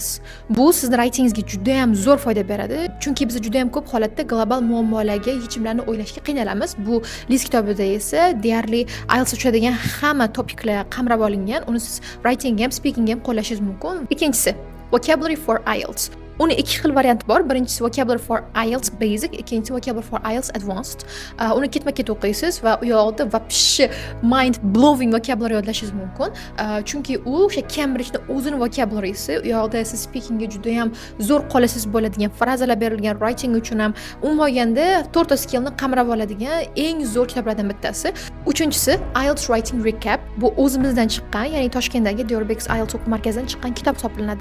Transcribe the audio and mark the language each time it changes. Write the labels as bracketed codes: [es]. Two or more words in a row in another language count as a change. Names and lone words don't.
[uz] Bu sizni writingingizga juda ham zo'r foyda beradi. Chunki biz juda ham ko'p holatda global muammolarga yechimlarni o'ylashga qiynalamiz. Bu Liz kitobida esa deyarli IELTS uchadigan hamma topiklar qamrab olingan. Uni siz writing ham, speaking ham qo'llashingiz mumkin. Ikkinchisi Vocabulary for IELTS. Uni ikki xil varianti bor. Birinchisi Vocabulary for IELTS Basic, ikkinchisi Vocabulary for IELTS Advanced. Uni ketma-ket o'qiysiz va u yoqda vapshi [en] mind blowing vocabulary [uz] yodlashingiz mumkin. Chunki u o'sha Cambridge'ning o'zini vocabularysi, u yoqda siz speakingga juda ham zo'r qolasiz bo'ladigan frazalar berilgan, writing uchun ham umuman olganda 4 ta skillni qamrab oladigan eng zo'r kitoblardan bittasi. Uchinchisi IELTS Writing Recap. Bu o'zimizdan chiqqan, ya'ni Toshkentdagi Diyorbek IELTS o'quv markazidan chiqqan kitob hisoblanadi.